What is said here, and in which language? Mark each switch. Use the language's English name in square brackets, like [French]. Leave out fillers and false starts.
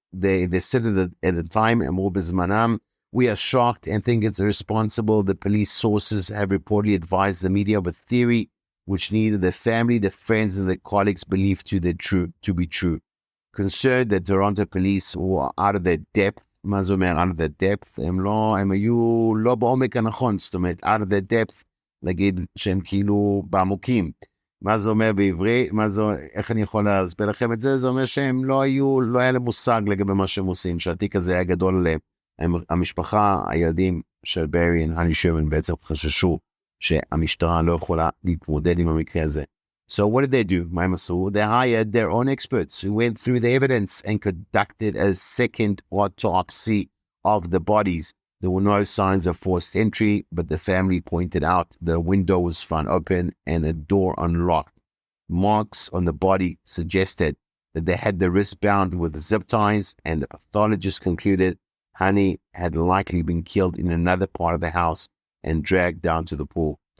[English] They said it at the time, [Hebrew] אמרו בזמנם, [English] we are shocked and think it's irresponsible. The police sources have reportedly advised the media of a theory which neither the family, the friends, and the colleagues believed to be true. Concerned that Toronto police were out of their depth. [Hebrew] מה זה אומר [English] out of their depth? [Hebrew] הם היו לא בעומק הנכון, זאת אומרת, [English] out of their depth, [Hebrew] להגיד שהם כאילו בעמוקים. מה זה אומר בעברית? איך אני יכול להסביר לכם את זה? זה אומר שהם לא היה להם מושג לגבי מה שהם עושים, שהתיק הזה היה גדול עליהם. המשפחה, הילדים של ברי והני שרמן בעצם חששו שהמשטרה לא יכולה להתמודד עם המקרה הזה. [English] So what did they do? [Hebrew] מה הם עשו? [English] They hired their own experts who went through the evidence and conducted a second autopsy of the bodies. There were no signs of forced entry, but the family pointed out that a window was found open and a door unlocked. Marks on the body suggested that they had the wrist bound with zip ties, and the pathologist concluded Honey had likely been killed in another part of the house and dragged down to the pool.